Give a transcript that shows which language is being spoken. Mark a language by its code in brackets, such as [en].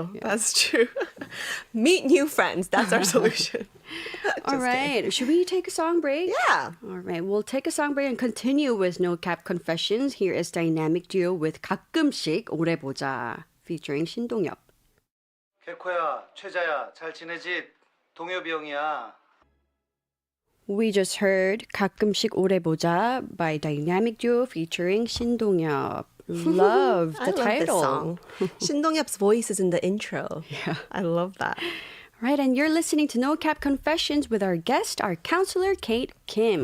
[en] up. Yeah. That's true. Meet new friends. That's our solution. All right. Should we take a song break? Yeah. All right. We'll take a song break and continue with No Cap Confessions. Here is dynamic duo with 가끔씩 오래 보자 featuring 신동엽. [ko] 개코야, 최자야, 잘 지내지? 동엽이 형이야. [en] We just heard 가끔씩 오래 보자 by dynamic duo featuring 신동엽. Love I the title. this song. 신동엽's voice is in the intro. Yeah. I love that. Right, and you're listening to No Cap Confessions with our guest, our counselor, Kate Kim.